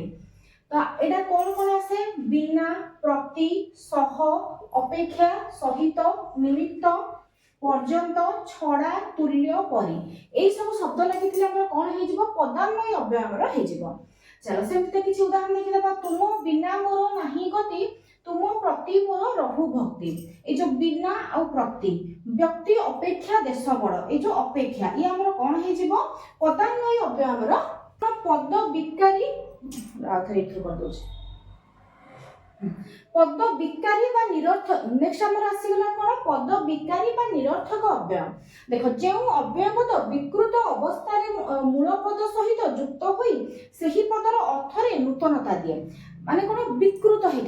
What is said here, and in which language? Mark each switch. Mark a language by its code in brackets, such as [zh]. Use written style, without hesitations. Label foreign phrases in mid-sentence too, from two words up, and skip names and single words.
[or] ତ ଏଟା କଣ କଣ ଆସେ, ବିନା, ପ୍ରତି, ସହ, ଅପେକ୍ଷା, ସହିତ, ନିମିତ୍ତ, ପର୍ଯ୍ୟନ୍ତ, ଛଡା, ତୁଲ୍ୟ, ପରି। ଏଇ ସବୁ ଶବ୍ଦ ଲାଗିଥିଲେ ଆମର କଣ ହେଇଯିବ ପଦାନ୍ୱୟୀ ଅବ୍ୟୟ ଆମର ହେଇଯିବ। ଚାଲ ସେମିତି କିଛି ଉଦାହରଣ ଦେଖିଦେବା। ତୁମ ବିନା ମୋର ନାହିଁ ଗତି, ତୁମ ପ୍ରତି ମୋର ରହୁ ଭକ୍ତି। ଏଇ ଯେ বিনা ଆଉ ପ୍ରତି, ବ୍ୟକ୍ତି ଅପେକ୍ଷା ଦେଶ ବଡ଼, ଏଇ ଯେ ଅପେକ୍ଷା ଇଏ ଆମର କଣ ହେଇଯିବ ପଦାନ୍ୱୟୀ ଅବ୍ୟୟ ଆମର ପଦ ବିକାରୀ ଆଉଥରେ ଏଠି କରିଦଉଛି ପଦ ବିକାରୀ ବା ନିରର୍ଥକ। ନେକ୍ସଟ ଆମର ଆସିଗଲା କଣ ପଦ ବିକାରୀ ବା ନିରର୍ଥକ ଅବ୍ୟୟ। ଦେଖ ଯେଉଁ ଅବ୍ୟୟ ପଦ ବିକୃତ ଅବସ୍ଥାରେ ମୂଳ ପଦ ସହିତ ଯୁକ୍ତ ହୋଇ ସେହି ପଦର ଅର୍ଥରେ ନୂତନତା ଦିଏ, ମାନେ କଣ ବିକୃତ ହେଇଥିବ।